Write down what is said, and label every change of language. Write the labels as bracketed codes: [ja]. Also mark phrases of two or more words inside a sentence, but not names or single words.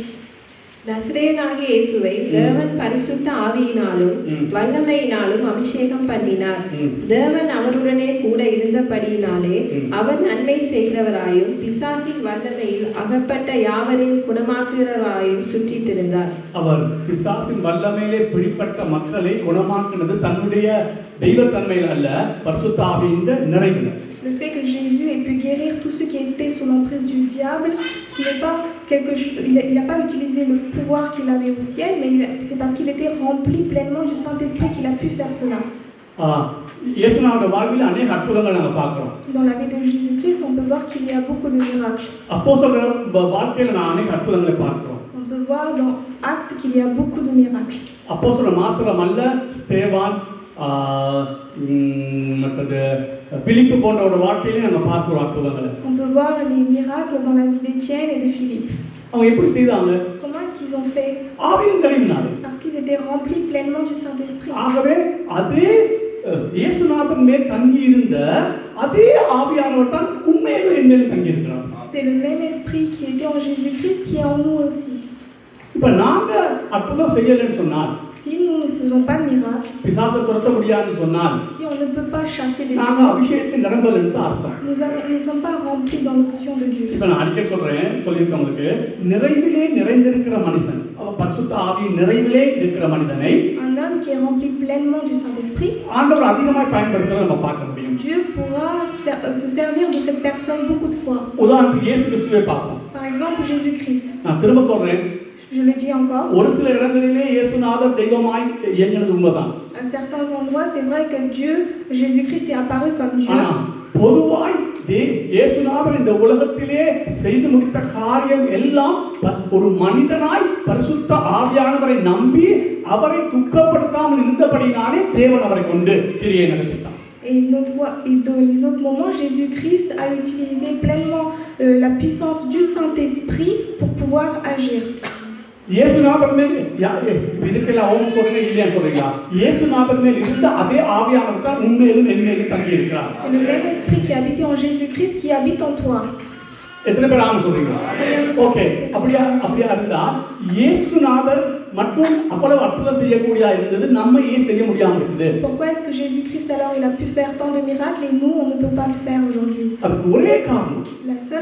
[ta] நசரேயனாகிய இயேசுவை தேவன் பரிசுத்த ஆவியினாலும் வல்லமையினாலும் அபிஷேகம் பண்ணினார். தேவன் அவருடனே கூட இருந்தபடியினாலே அவர் நன்மை செய்கிறவராயும் பிசாசின் வல்லமையில் அகப்பட்ட யாவரையும் குணமாக்குகிறவராயும் சுற்றித் திரிந்தார். அவர் பிசாசின் வல்லமையிலே பிடிப்பட்ட மக்களை குணமாக்குனது தன்னுடைய தெய்வத்தன்மையில் அல்ல, பரிசுத்த ஆவியின் நிறைவில். [fr] Le fait que Jésus ait pu guérir tous ceux qui étaient sous l'emprise du diable, ce n'est pas quelque chose. Il n'a pas utilisé le pouvoir qu'il avait au ciel, mais c'est parce qu'il était rempli pleinement du Saint-Esprit qu'il a pu faire cela. [ta] இயேசுநாதர் வாழ்வில் अनेक அற்புதங்களை நாம பார்க்கிறோம். [fr] Dans la vie de Jésus-Christ, on peut voir qu'il y a beaucoup de miracles. [ta] அப்போஸ்தலர் வாழ்க்கையில நான் अनेक அற்புதங்களை பார்க்கிறோம். [fr] On peut voir dans Actes qu'il y a beaucoup de miracles. [ta] அப்போஸ்தலர் மாத்திரமல்ல, ஸ்தேவான் மற்றது பிலிப்பு போன்றவரோட வாழ்க்கையிலே நம்ம பார்க்கிறோம் அற்புதங்களை. [fr] On peut voir les miracles dans la vie d'Étienne et de Philippe. [ta] அவங்க எப்படி செய்தாங்க? [fr] Comment est-ce qu'ils ont fait? [ta] ஆவியின் நிறைவினாலே. [fr] Parce qu'ils étaient remplis pleinement du Saint-Esprit. [ta] ஆகவே அதே இயேசுநாதன் மேல் தங்கி இருந்த அதே ஆவியானவர் தான் உண்மையிலே என் மேல் தங்கி இருக்கிறார். [fr] C'est le même esprit qui était en Jésus-Christ qui est en nous aussi. [ta] இப்ப நாங்க அற்புதம் செய்யலன்னு சொன்னால், [fr] Si nous ne faisons pas de miracle, [ta] பிசாசை துரத்த முடியாதுன்னு சொன்னால், [fr] si on ne peut pas chasser les [ta] நாங்க [fr] démons, [ta] அபிஷேகத்தின் நிரம்பல் தான் அர்த்தம். [fr] nous ne sommes pas remplis dans l'action de Dieu. [ta] இப்ப நான் அடிக்கடி சொல்லியிருக்கவங்களுக்கு, நிறைவிலே நிறைந்திருக்கிற மனுஷன், பரிசுத்த ஆவியின் நிறைவிலே இருக்கிற மனிதனை [fr] Un homme qui est rempli pleinement du Saint-Esprit, [ta] ஆண்டவர் அதிகமாய் பயன்படுத்துறதை நம்ம பார்க்க முடியும். [fr] Dieu pourra se servir de cette personne beaucoup de fois. [ta] உதாரணத்துக்கு இயேசு கிறிஸ்துவை பார்ப்போம். [fr] Par exemple, Jésus-Christ. [ta] நான் திரும்ப சொல்றேன், [fr] Je le dis encore. [ta] ஒரு சில இடங்களிலே இயேசுநாதர் தெய்வமாய் இயங்கினது உண்மைதான். [fr] À certains endroits, c'est vrai que Dieu, Jésus-Christ est apparu comme Dieu. [ta] ஆனா பொதுவாய் இயேசுநாதர் இந்த உலகத்திலே செய்து முடித்த காரியம் எல்லாம் ஒரு மனிதனாய் பரிசுத்த ஆவியானவரை நம்பி அவரை துக்கப்படுத்தாமல் இருந்தபடினாலே தேவன் அவரை கொண்டு கிரியை நடத்தினார். [fr] Et dans les autres moments, Jésus-Christ a utilisé pleinement la puissance du Saint-Esprit pour pouvoir agir. [ta] இயேசுநாதர் மேல் இதுக்கெல்லாம் ஓம் சொல்றீங்க இல்லையா சொல்றீங்களா? இயேசுநாதர் மேல் இருந்த அதே ஆவியானவர் தான் உண்மையிலும் என்மேலும் தங்கி இருக்கிறார். [fr] C'est le même esprit qui habite en Jésus-Christ qui habite en toi. [ta] எத்தனை பேர் ஆமென் சொல்றீங்க? ஓகே, அப்படியா இருந்தா இயேசுநாதர் மட்டும் அவ்வளவு அற்புதம் செய்யக்கூடியதா இருந்தது, நம்ம ஏன் செய்ய முடியாம இருக்குது? [fr] Pourquoi est-ce que Jésus-Christ alors il a pu faire tant de miracles et nous on ne peut pas le faire aujourd'hui? [ta] அதுக்கு ஒரே காரணம், [fr] La seule